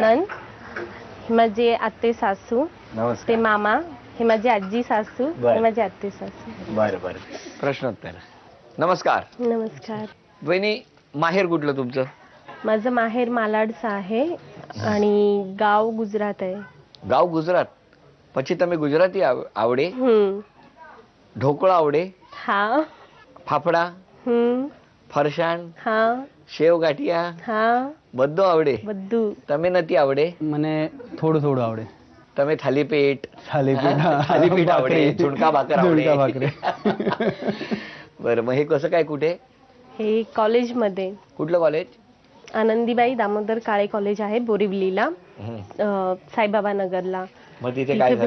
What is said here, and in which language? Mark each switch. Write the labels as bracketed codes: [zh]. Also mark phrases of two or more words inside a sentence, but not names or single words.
[mr] नणंद, ही माझे आत्ते सासू, ते नमस्कार. मामा, ही माझी आजी सासू, बरं. ही माझी आत्ते सासू. बरं बरं. प्रश्नोत्तर. नमस्कार. नमस्कार. वहिनी, माहेर कुठलं तुमचं? माझं माहेर मालाडचं आहे आणि गाव गुजरात आहे. गाव गुजरात. [gu] પછી તમે ગુજરાતી આવડે? ઢોકળા આવડે? [mr] हा. [gu] ફાફડા, ફરસાણ, [mr] हा. [gu] સેવ ગાંઠિયા [mr] हा. [gu] બધું આવડે? બધું. તમે નથી આવડે? મને થોડું થોડું આવડે. તમે થાલીપીठ? [mr] थालीपीठ, हा? थालीपीठ आवडे, झुणका भाकर आवडे. झुणका भाकरी. बरं, मग हे कसं काय, कुठे? हे कॉलेजमध्ये. कुठलं कॉलेज? आनंदीबाई दामोदर काळे कॉलेज आहे बोरिवलीला, साईबाबा नगरला. मग तिथे तिथे काय झालं?